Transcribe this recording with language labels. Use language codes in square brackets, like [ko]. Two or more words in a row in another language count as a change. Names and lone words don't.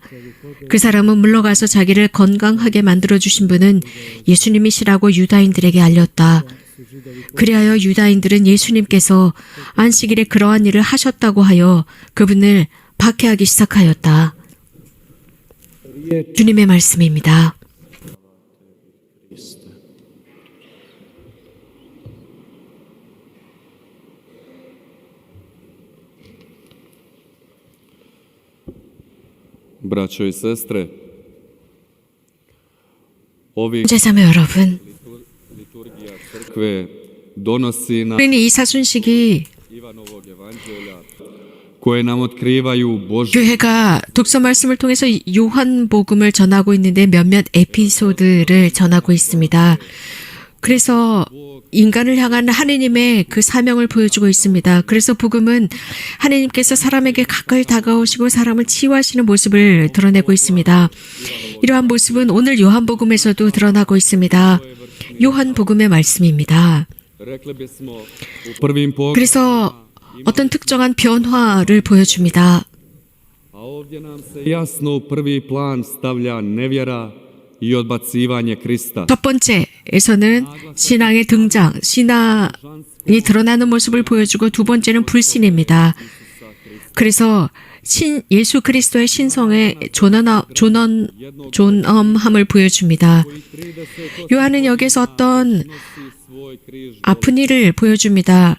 [ko] 그 사람은 물러가서 자기를 건강하게 만들어주신 분은 예수님이시라고 유다인들에게 알렸다. 그리하여 유다인들은 예수님께서 안식일에 그러한 일을 하셨다고 하여 그분을 박해하기 시작하였다. 주님의 말씀입니다. [hr] Braćo i sestre, ovih [ko] 제자매 여러분, [hr] liturgija crkve donosi nam [ko] 우리는 이 사순식이 [hr] Ivanovog evanđelja koje nam otkrivaju Božju [ko] 교회가 독서 말씀을 통해서 요한복음을 전하고 있는데 몇몇 에피소드를 전하고 있습니다. 그래서 인간을 향한 하느님의 그 사명을 보여주고 있습니다. 그래서 복음은 하느님께서 사람에게 가까이 다가오시고 사람을 치유하시는 모습을 드러내고 있습니다. 이러한 모습은 오늘 요한복음에서도 드러나고 있습니다. 요한복음의 말씀입니다. [hr] rekli bismo u prvim pogledima, [ko] 그래서 어떤 특정한 변화를 보여줍니다. [hr] a ovdje nam se jasno u prvi plan stavlja nevjera i odbacivanje Krista. [ko] 첫 번째에서는 신앙의 등장, 신앙이 드러나는 모습을 보여주고 두 번째는 불신입니다. 그래서 예수 그리스도의 신성의 존엄함을 보여줍니다. 요한은 여기서 어떤 아픈 일을 보여줍니다.